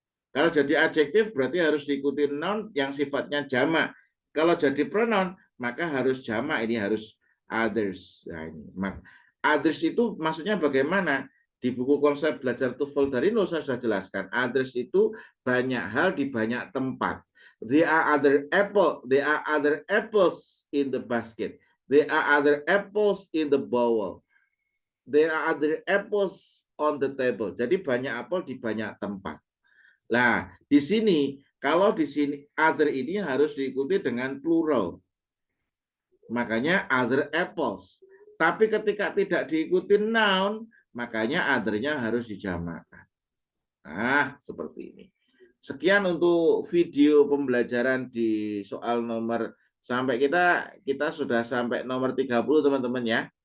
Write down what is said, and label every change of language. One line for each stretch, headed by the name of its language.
Indonesian: Kalau jadi adjektif berarti harus diikuti noun yang sifatnya jamak. Kalau jadi pronoun maka harus jamak, ini harus others. Nah, ini. Others itu maksudnya bagaimana? Di buku konsep belajar TOEFL dari nol saya sudah jelaskan. Others itu banyak hal di banyak tempat.
English: There are other apples in the basket. There are other apples in the bowl. There are other apples on the table.
Indonesian: Jadi banyak apel di banyak tempat. Nah, di sini kalau di sini other ini harus diikuti dengan plural. Makanya other apples. Tapi ketika tidak diikuti noun, makanya other-nya harus dijamakkan. Nah, seperti ini. Sekian untuk video pembelajaran di soal nomor sampai kita sudah sampai nomor 30 teman-teman ya.